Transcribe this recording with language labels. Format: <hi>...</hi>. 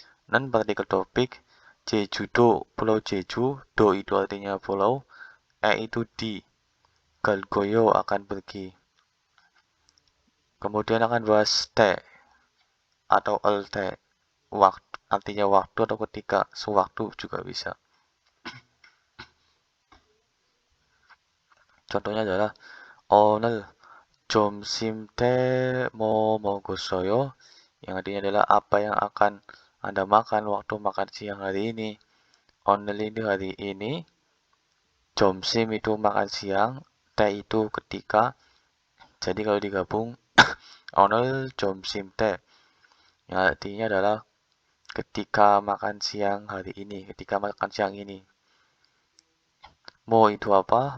<id>Non partikel topik, Jeju-do, pulau Jeju, do itu artinya pulau, itu di, galgoyo akan pergi. Kemudian akan bahas te atau elte, waktu, artinya waktu atau ketika, sewaktu juga bisa. Contohnya adalah</id> <ko>o늘 점심 때 뭐 먹었어요?</ko> <id>Yang artinya adalah apa yang akan Anda makan waktu makan siang hari ini. 오늘 ini hari ini. 점심 itu makan siang. 때 itu ketika. Jadi kalau digabung</id> <ko>오늘 점심 때</ko> <id>yang artinya adalah ketika makan siang hari ini, ketika makan siang ini. Mo itu apa?</id>